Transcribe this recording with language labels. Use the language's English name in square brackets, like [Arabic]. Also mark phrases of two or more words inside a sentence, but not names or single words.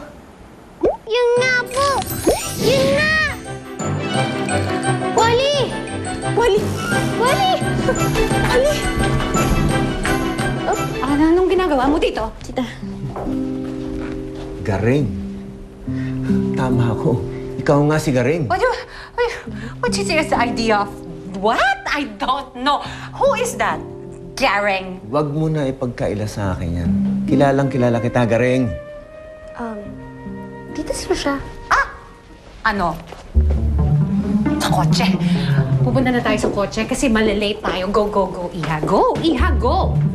[Filipino] Yun nga po! Yun nga! Wally! Wally! Wally! Wally! Oh, anong ginagawa mo dito? Tita. Garing. Tama ako. Ikaw nga si Garing. [English] What is this idea of what? I don't know. Who is that? [Filipino] Garing. Huwag mo na ipagkaila sa akin yan. Kilalang kilala kita, Garing. Dito siya. Ano? Sa kotse. Pupunta na tayo sa kotse kasi malilate tayo. [English] Go, go, go, Iha. Go, Iha, go!